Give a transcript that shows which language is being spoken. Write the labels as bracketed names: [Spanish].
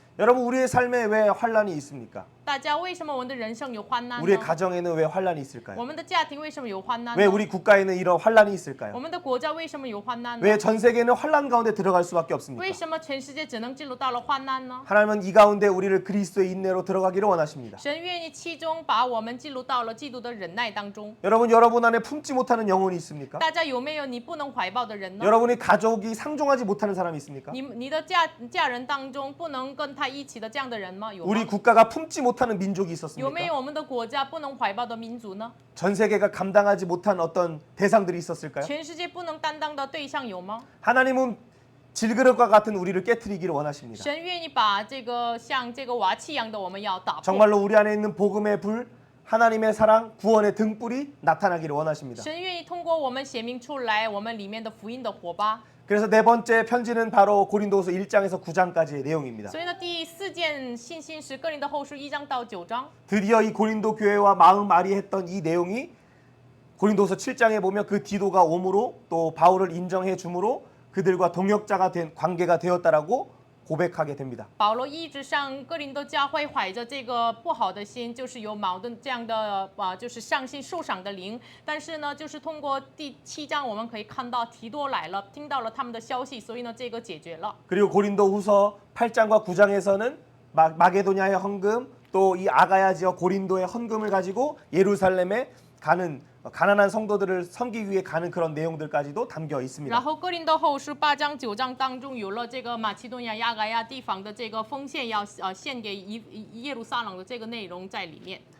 [Korean] 여러분 우리의 삶에 왜 환란이 있습니까? [Chinese] 大家为什么我们的人生有患难 [Korean] 우리의 [Chinese] 呢？ [Korean] 가정에는 왜 환란이 [Chinese] 我 [Korean] 있을까요? [Chinese] 们的家庭为什么有患难 [Korean] 왜 [Chinese] 呢？ [Korean] 우리 국가에는 이런 환란이 [Chinese] 我 [Korean] 있을까요? [Chinese] 们的国家为什么有患难呢？ [Korean] 왜 전 세계는 환란 가운데 들어갈 수밖에 없습니까? [Chinese] 为什么全世界只能进入到了患难呢？ [Korean] 하나님은 이 가운데 우리를 그리스도의 인내로 들어가기를 원하십니다. [Chinese] 神愿意其中把我们进入到了基督的忍耐当中。 [Korean] 여러분 안에 품지 못하는 영혼이 있습니까? [Chinese] 大家有没有你不能怀抱的人呢？ [Korean] 여러분의 가족이 상종하지 못하는 사람이 있습니까? [Chinese] 你的家人当中不能跟他一起的这样的人吗？有吗？ [Korean] 우리 국가가 품지 못하는 민족이 [Chinese] 有没 [Korean] 있었습니까? [Chinese] 有我们的国家不能怀抱的民族呢？ [Korean] 전 세계가 감당하지 못한 어떤 대상들이 있었을까요? [Chinese] 全世界不能担当的对象有吗？ [Korean] 하나님은 질그릇과 같은 우리를 깨트리기를 원하십니다. [Chinese] 神愿意把这个像这个瓦器一样的我们要打破。 [Korean] 정말로 우리 안에 있는 복음의 불, 하나님의 사랑, 구원의 등불이 나타나기를 원하십니다. [Chinese] 神愿意通过我们显明出来，我们里面的福音的火把。 [Korean] 그래서 네 번째 편지는 바로 고린도후서 1장에서 9장까지의 내용입니다. [Chinese] 所以呢，第四件信心是哥林多后书1章到9章。 [Korean] 드디어 이 고린도 교회와 마음 아리했던 이 내용이 고린도서 7장에 보면 그 디도가 오므로 또 바울을 인정해 주므로 그들과 동역자가 된 관계가 되었다라고 고백하게 됩니다. [Chinese] 保罗一直向哥林多教会怀着这个不好的心，就是有矛盾这样的就是上信受赏的灵。但是呢，就是通过第7章我们可以看到提多来了，听到了他们的消息，所以呢，这个解决了。 [Korean] 그리고 고린도후서 8장과 9장에서는 마게도냐의 헌금 또 이 아가야 지역 고린도의 헌금을 가지고 예루살렘에 가는 가난한 성도들을 섬기기 위해 가는 그런 내용들까지도 담겨 있습니다. [Chinese] 然后哥林多后书8章9章当中有了这个马其顿亚亚该亚地方的这个奉献要献给耶路撒冷的这个内容在里面。